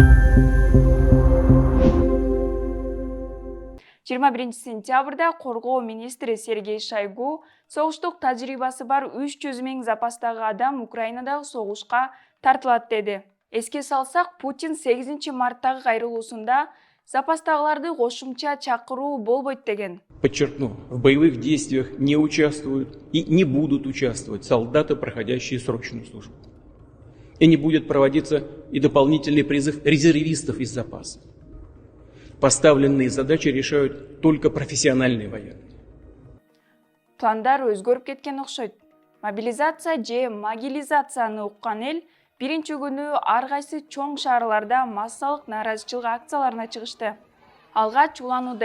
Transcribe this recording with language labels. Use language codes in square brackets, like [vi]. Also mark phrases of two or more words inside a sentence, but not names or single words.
[ky] 21 сентябрда коргоо министри Сергей Шойгу согуштук тажрыйбасы бар 300 000 запастагы адам Украинадагы согушка тартылат деди. Эске салсак, Путин 8 марттагы кайрылуусунда запастагыларды кошумча чакыруу болбойт деген. [ru] Подчеркну, в боевых действиях не участвуют и не будут участвовать солдаты, проходящие срочную службу. И не будет проводиться и дополнительный призыв резервистов из запаса. Поставленные задачи решают только профессиональные военные. [ky] Пландар өзгөрүп кеткен окшойт. Мобилизация же могилизацияны уккан эл биринчи күнү ар кайсы чоң шаарларда массалык нааразычылык акцияларына чыгышты. Алгач уланууда